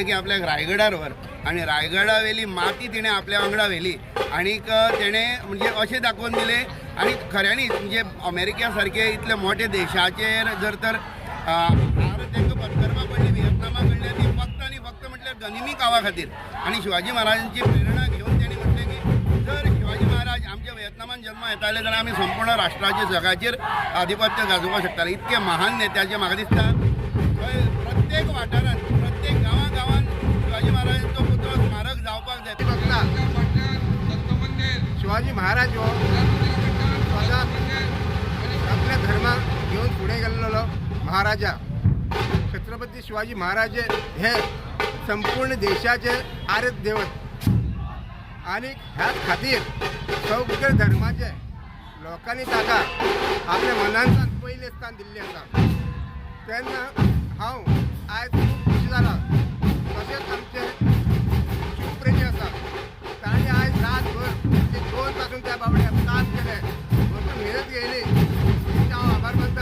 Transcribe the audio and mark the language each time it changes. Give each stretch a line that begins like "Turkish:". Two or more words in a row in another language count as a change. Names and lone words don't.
Konkani: की आपल्याक रायगडार व्हर आनी रायगडा वेली माती तिणें आपल्या वांगडा व्हेली आनीक तेणें म्हणजे अशें दाखोवन दिलें आनी खऱ्यांनीच म्हणजे अमेरिका सारके इतले मोठे देशाचेर जर तर हार तांकां पत्करपाक पडली व्हिएतनामा कडल्यान ती फक्त आनी फक्त म्हटल्यार गनिमी कावा खातीर आनी शिवाजी महाराजांची प्रेरणा घेवन तेणी म्हटलें की जर शिवाजी महाराज आमच्या व्हिएतनामान जन्म येताले जाल्यार आमी संपूर्ण राष्ट्राचे जगाचेर आधिपत्य गाजोवपाक शकताले। इतके महान नेत्याचे म्हाका दिसता प्रत्येक वाठारांत प्रत्येक गांवां शिवाजी महाराजांचो पुतळो स्मारक जावपाक जाय। बघता शिवाजी महाराज हो आपल्या धर्माक घेऊन पुढे गेलेलो महाराजा छत्रपती शिवाजी महाराज हे संपूर्ण देशाचे आराध्य दैवत आणि ह्याच खातीर सगळे धर्माचे लोकांनी ताका आपल्या मनांत पयले स्थान दिल्लें आसा। तेन्ना हांव आयज खूब खुशी जाला। तशेंच आमचे शिवप्रेमी आसा तांणी आयज रातभर 2 पासून त्या बाबड्याक काम केलें, भरपूर मेहनत घेयली, हांव आभार मानता।